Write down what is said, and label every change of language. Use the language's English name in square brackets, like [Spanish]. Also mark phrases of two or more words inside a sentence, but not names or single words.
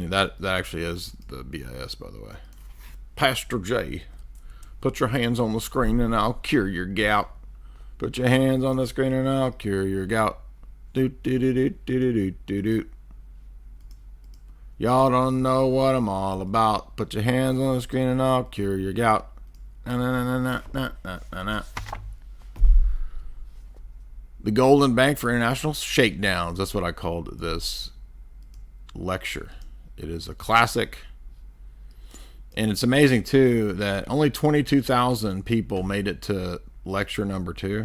[English] That actually is the BIS, by the way. Pastor J, put your hands on the screen and I'll cure your gout. Put your hands on the screen and I'll cure your gout. Doot, doot, doot, doot, doot, doot, doot, doot. Y'all don't know what I'm all about. Put your hands on the screen and I'll cure your gout. Na, na, na, na, na, na, na, na. The Golden Bank for International Shakedowns. That's what I called this lecture. It is a classic. And it's amazing, too, that only 22,000 people made it to lecture number 2.